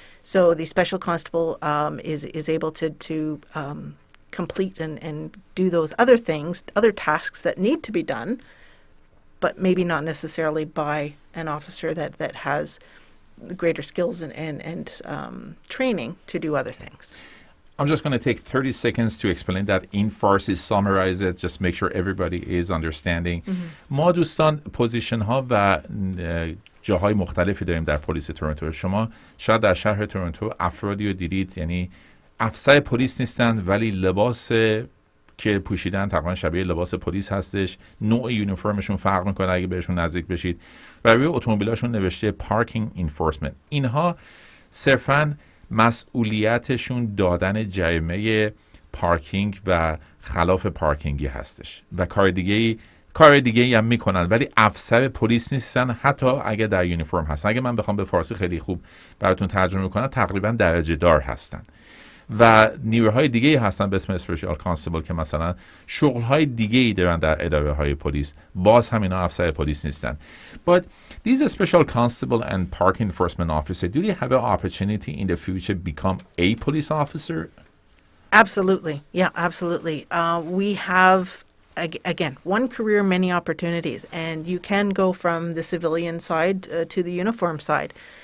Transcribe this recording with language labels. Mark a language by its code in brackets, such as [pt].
[en] So the special constable is able to complete and do those other things, other tasks that need to be done, but maybe not necessarily by an officer that has greater skills and training to do other things. I'm just going to take 30 seconds to explain that in Farsi, summarize it, just make sure everybody is understanding. [fa] ما دوستان پوزیشن ها و جاهای مختلفی داریم در پلیس تورنتو. شما شاید در شهر تورنتو افرادی رو دیدید، یعنی افسر پلیس نیستن ولی لباس که پوشیدن تقریبا شبیه لباس پلیس هستش. نوع یونیفرمشون فرق میکنه اگه بهشون نزدیک بشید و روی اتومبیلاشون نوشته پارکینگ انفورسمنت. اینها صرفاً مسئولیتشون دادن جریمه پارکینگ و خلاف پارکینگی هستش و کار دیگه هم میکنن، ولی افسر پلیس نیستن حتی اگه در یونیفرم هستن. اگه من بخوام به فارسی خیلی خوب براتون ترجمه کنم، تقریبا درجه دار هستن و نیروهای دیگه هستن به اسم اسپیشال کانستبل که مثلا شغلهای دیگه دارن در اداره های پلیس، باز هم اینا افسر پلیس نیستن. [en] But these special constable and park enforcement officer, do they have an opportunity in the future become a police officer? Absolutely. Yeah, absolutely. We have, again, one career, many opportunities, and you can go from the civilian side to the uniform side.